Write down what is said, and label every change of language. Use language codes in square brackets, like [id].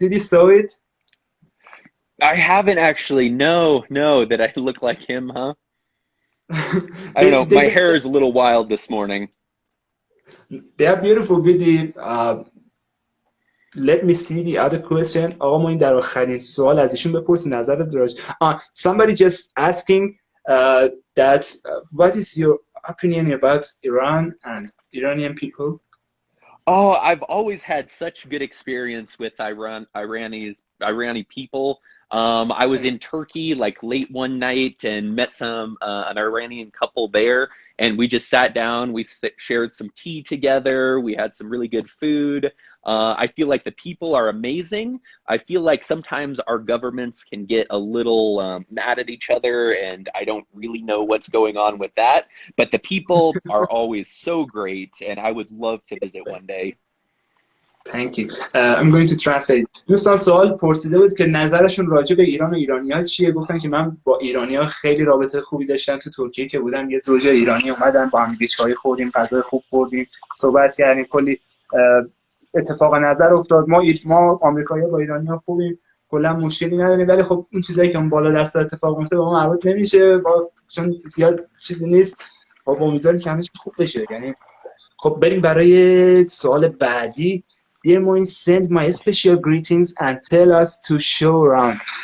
[en] Did you saw it? I haven't actually. No, that I look like him, huh? I don't know. My hair is a little wild this morning. They are beautiful with the let me see the other question. [fa] آقا ما این در آخرین سوال از ایشون بپرسید نظرت راجع. [en] Somebody just asking that what is your opinion about Iran and Iranian people? Oh, I've always had such good experience with Irani people. I was in Turkey like late one night and met an Iranian couple there, and we just sat down, we shared some tea together, we had some really good food. I feel like the people are amazing. I feel like sometimes our governments can get a little mad at each other, and I don't really know what's going on with that, but the people are always so great, and I would love to visit one day. Thank you. I'm going to translate. [fa] دوستان سوال پرسیده بود که نظرشون راجع به ایران و ایرانی‌ها چیه. گفتن که من با ایرانی‌ها خیلی رابطه خوبی داشتم. تو ترکیه که بودم یه زوج ایرانی اومدن، با هم چای خوردیم، غذای خوب خوردیم، صحبت کردیم، کلی اتفاق نظر افتاد. ما آمریکایی‌ها با ایرانی‌ها خوبیم، کلا مشکلی نداریم، ولی خب این چیزایی که اون بالا دست اتفاق میفته با ما مربوط نمیشه، چون زیاد چیزی نیست. خب امیدواریم که همه چی خوب بشه. یعنی خب بریم برای سوال بعدی. [en] Dear Moin, send my special greetings and tell us to show around.